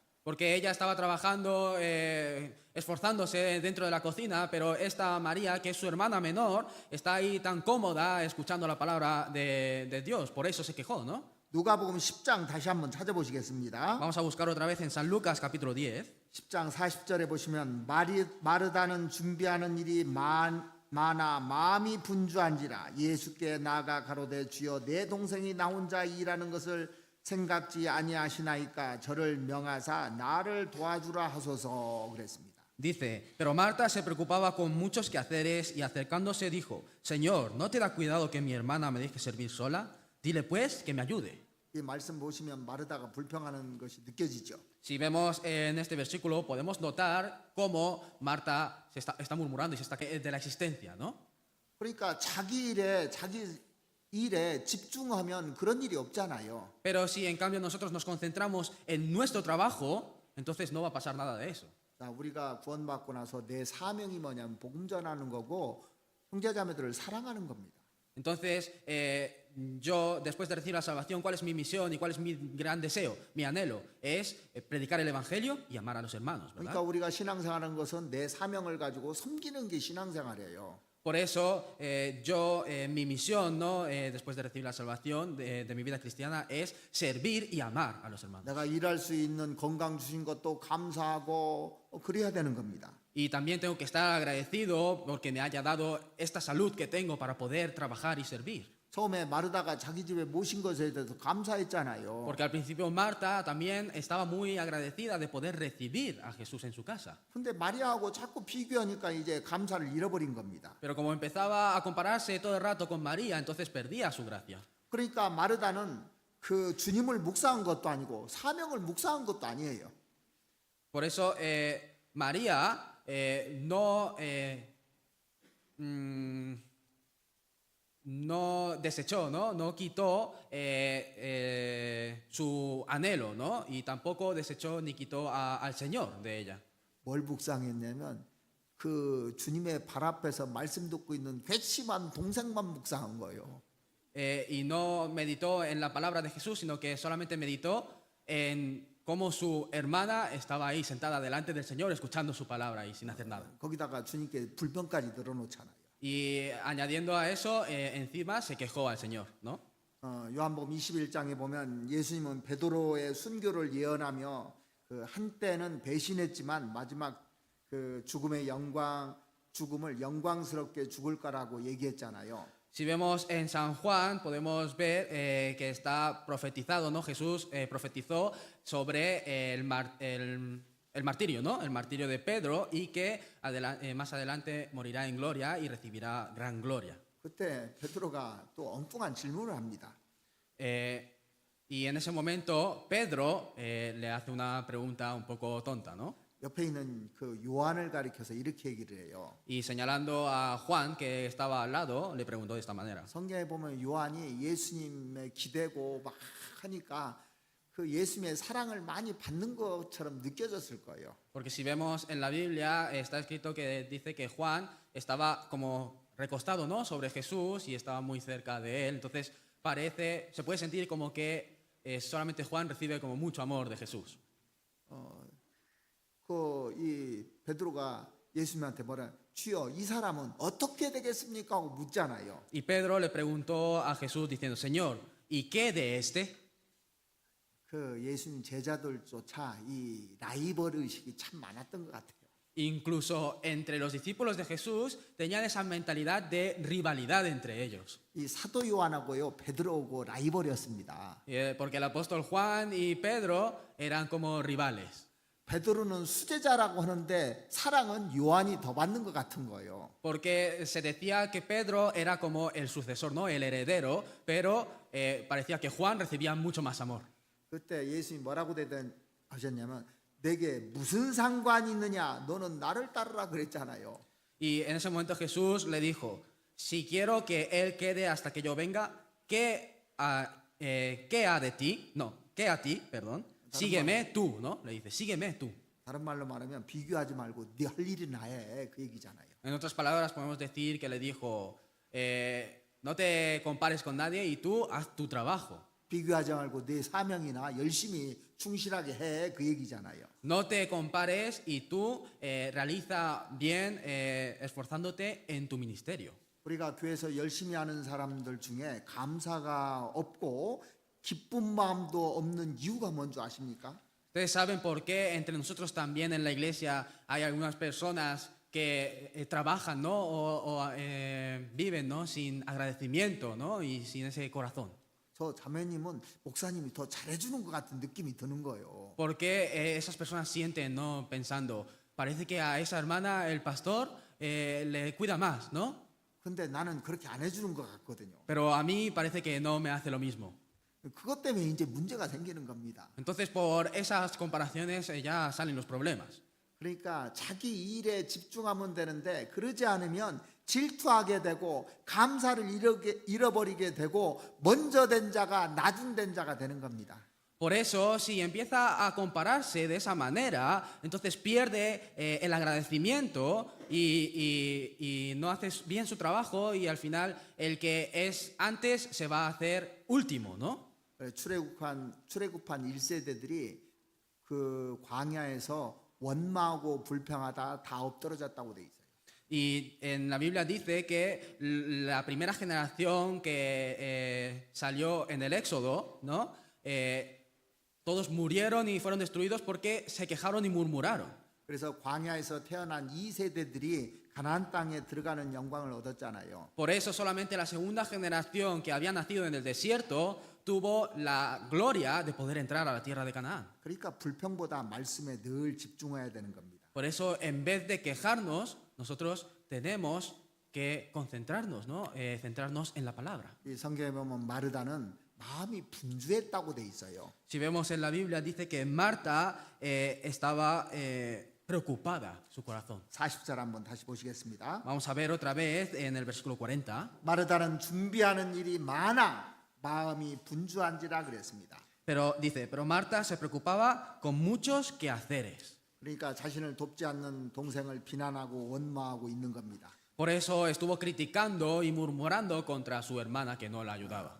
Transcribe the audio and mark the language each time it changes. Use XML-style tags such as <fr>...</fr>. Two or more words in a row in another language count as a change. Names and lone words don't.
<es>Porque ella estaba trabajando, esforzándose dentro de la cocina, pero esta María, que es su hermana menor, está ahí tan cómoda escuchando la palabra de Dios. Por eso se quejó, ¿no?</es> <ko>누가복음 10장 다시 한번 찾아보시겠습니다.</ko> <es>Vamos a buscar otra vez en San Lucas capítulo 10.</es> <ko>10장 40절에 보시면 마르다는 준비하는 일이 많아 마음이 분주한지라 예수께 나아가 가로되 주여 내 동생이 나 혼자 일하는 것을 생각지 아니하시나이까 저를 명하사 나를 도와주라 하소서 그랬습니다.</ko> <es>Dice, pero Marta se preocupaba con muchos quehaceres y acercándose dijo, Señor, ¿no te da cuidado que mi hermana me deje servir sola? Dile pues que me ayude.</es> <ko>이 말씀 보시면 마르다가 불평하는 것이 느껴지죠.</ko> <es>Si vemos en este versículo, podemos notar cómo Marta está murmurando y se está de la existencia, ¿no?</es> <ko>그러니까 자기 일에 집중하면 그런 일이 없잖아요.</ko> <es>Pero si en cambio nosotros nos concentramos en nuestro trabajo, entonces no va a pasar nada de eso.</es> <ko>자, 우리가 구원받고 나서 내 사명이 뭐냐면 복음 전하는 거고 형제자매들을 사랑하는 겁니다.</ko> <es>Entonces, yo, después de recibir la salvación, ¿cuál es mi misión y cuál es mi gran deseo? Mi anhelo es predicar el Evangelio y amar a los hermanos,</es> <ko>그러니까</ko> <es>¿verdad?</es> <ko>우리가 신앙생활하는 것은 내 사명을 가지고 섬기는 게 신앙생활이에요.</ko> <es>Por eso, mi misión, ¿no? Después de recibir la salvación de mi vida cristiana, es servir y amar a los hermanos.</es> <ko>내가 일할 수 있는 건강 주신 것도 감사하고 그래야 되는 겁니다.</ko> <es>Y también tengo que estar agradecido porque me haya dado esta salud que tengo para poder trabajar y servir.</es> <ko>처음에 마르다가 자기 집에 모신 것에 대해서 감사했잖아요.</ko> <es>Porque al principio Marta también estaba muy agradecida de poder recibir a Jesús en su casa.</es> <ko>근데 마리아하고 자꾸 비교하니까 이제 감사를 잃어버린 겁니다.</ko> <es>Pero como empezaba a compararse todo el rato con María, entonces perdía su gracia.</es> <ko>그러니까 마르다는 그 주님을 묵상한 것도 아니고 사명을 묵상한 것도 아니에요.</ko> <es>Por eso María no desechó, no quitó su anhelo, ¿no? Y tampoco desechó ni quitó al Señor de ella.</es> <ko>뭘 묵상했냐면 그 주님의 발 앞에서 말씀 듣고 있는 괘씸한 동생만 묵상한 거예요.</ko> <es>Y no meditó en la palabra de Jesús, sino que solamente meditó en cómo su hermana estaba ahí sentada delante del Señor escuchando su palabra y sin hacer nada.</es> <ko>거기다가 주님께 불평까지 늘어놓잖아요.</ko> <es>Y añadiendo a eso, encima se quejó al Señor, ¿no?</es> <ko>요한복음 21장에 보면 예수님은 베드로의 순교를 예언하며 그 한때는 배신했지만 마지막 그 죽음을 영광스럽게 죽을 거라고 얘기했잖아요.</ko> <es>Si vemos en San Juan, podemos ver que está profetizado, ¿no? Jesús profetizó sobre el martirio, ¿no? El martirio de Pedro y que más adelante morirá en gloria y recibirá gran gloria.</es> <ko>그때 베드로가 또 엉뚱한 질문을 합니다.</ko> <es>Y en ese momento Pedro le hace una pregunta un poco tonta, ¿no?</es> <ko>옆에 있는 그 요한을 가리켜서 이렇게 얘기를 해요.</ko> <es>Y señalando a Juan que estaba al lado, le preguntó de esta manera.</es> <ko>성경에 보면 요한이 예수님의 기대고 막 하니까 그 예수님의 사랑을 많이 받는 것처럼 느껴졌을 거예요.</ko> <es>Porque si vemos en la Biblia está escrito que dice que Juan estaba como recostado, ¿no? Sobre Jesús y estaba muy cerca de él. Entonces se puede sentir como que solamente Juan recibe como mucho amor de Jesús.</es> <ko>이 베드로가 예수님한테 뭐라 주여 이 사람은 어떻게 되겠습니까 하고 묻잖아요.</ko> <es>Y Pedro le preguntó a Jesús diciendo, Señor, ¿y qué de este?</es> <ko>그 예수님 제자들조차 이 라이벌 의식이 참 많았던 것 같아요.</ko> <es>Incluso entre los discípulos de Jesús tenían esa mentalidad de rivalidad entre ellos.</es> <ko>이 사도 요한하고요 베드로하고 라이벌이었습니다.</ko> <es>Porque el apóstol Juan y Pedro eran como rivales.</es> <ko>베드로는 수제자라고 하는데 사랑은 요한이 더 받는 것 같은 거예요.</ko> <es>Porque se decía que Pedro era como el sucesor, ¿no? El heredero, pero parecía que Juan recibía mucho más amor.</es> <ko>그때 예수님이 뭐라고 하셨냐면 내게 무슨 상관이 있느냐 너는 나를 따르라 그랬잖아요.</ko> <es>Y en ese momento Jesús le dijo, si quiero que él quede hasta que yo venga, ¿qué ha de ti? No, ¿qué a ti? Perdón. Sígueme tú, ¿no? Le dice, sígueme tú.</es> <ko>다른 말로 말하면 비교하지 말고 네 할 일이나 해 그 얘기잖아요.</ko> <es>En otras palabras podemos decir que le dijo, no te compares con nadie y tú haz tu trabajo.</es> <ko>비교하지 말고 네 사명이나 열심히 충실하게 해 그 얘기잖아요.</ko> <es>No te compares y tú realiza bien esforzándote en tu ministerio.</es> <ko>우리가 교회에서 열심히 하는 사람들 중에 감사가 없고 기쁜 마음도 없는 이유가 뭔지 아십니까?</ko> <es>Ustedes saben por qué entre nosotros también en la iglesia hay algunas personas que trabajan, ¿no? Viven, ¿no? Sin agradecimiento, ¿no? Y sin ese corazón.</es> <ko>저 자매님은 목사님이 더 잘해주는 것 같은 느낌이 드는 거예요.</ko> <es>Porque esas personas sienten, ¿no? Pensando, parece que a esa hermana el pastor le cuida más, ¿no?</es> <ko>근데 나는 그렇게 안 해주는 것 같거든요.</ko> <es>Pero a mí parece que no me hace lo mismo.</es> <ko>그것 때문에 이제 문제가 생기는 겁니다.</ko> <es>Entonces, por esas comparaciones ya salen los problemas.</es> <ko>그러니까 자기 일에 집중하면 되는데 그러지 않으면 질투하게 되고 감사를 잃어버리게 되고 먼저 된 자가 낮은 된 자가 되는 겁니다.</ko> <es>Por eso, si empieza a compararse de esa manera, entonces pierde el agradecimiento y no hace bien su trabajo y al final el que es antes se va a hacer último, ¿no?</es> <ko>출애굽한 1세대들이 그 광야에서 원망하고 불평하다 다 엎드러졌다고 돼 있어요.</ko> <es>Y en la Biblia dice que la primera generación que salió en el Éxodo, ¿no? Todos murieron y fueron destruidos porque se quejaron y murmuraron.</es> <ko>그래서 광야에서 태어난 2세대들이 가나안 땅에 들어가는 영광을 얻었잖아요.</ko> <es>Por eso solamente la segunda generación que había nacido en el desierto tuvo la gloria de poder entrar a la tierra de Canaán.</es> <ko>그러니까 불평보다 말씀에 늘 집중해야 되는 겁니다.</ko> <es>Por eso, en vez de quejarnos, nosotros tenemos que concentrarnos, ¿no? Centrarnos en la palabra.</es> <ko>이 성경에 보면 마르다는 마음이 분주했다고 돼 있어요.</ko> <es>Si vemos en la Biblia, dice que Marta estaba preocupada, su corazón.</es> <ko>40절 한번 다시 보시겠습니다.</ko> <es>Vamos a ver otra vez en el versículo 40.</es> <ko>마르다는 준비하는 일이 많아 마음이 분주한지라 그랬습니다.</ko> <es>Pero dice, pero Marta se preocupaba con muchos quehaceres.</es> <ko>그러니까 자신을 돕지 않는 동생을 비난하고 원망하고 있는 겁니다.</ko> <es>Por eso estuvo criticando y murmurando contra su hermana que no la ayudaba.</es>